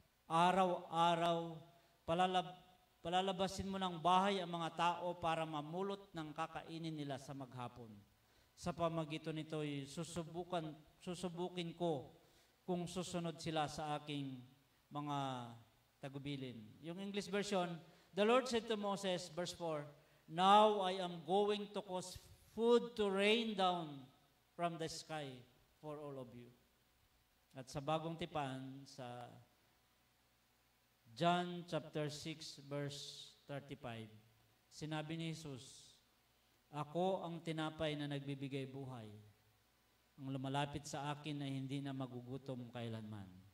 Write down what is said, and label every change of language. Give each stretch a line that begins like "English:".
Filipino: Araw-araw, palalabasin mo ng bahay ang mga tao para mamulot ng kakainin nila sa maghapon. Sa pamagitan nito'y susubukin ko kung susunod sila sa aking mga tagubilin.
English: Yung English version, the Lord said to Moses, verse 4, now I am going to cause food to rain down from the sky for all of you.
Filipino: At sa bagong tipan, sa John chapter 6 verse 35, sinabi ni Jesus, ako ang tinapay na nagbibigay buhay. Ang lumalapit sa akin ay hindi na magugutom kailanman.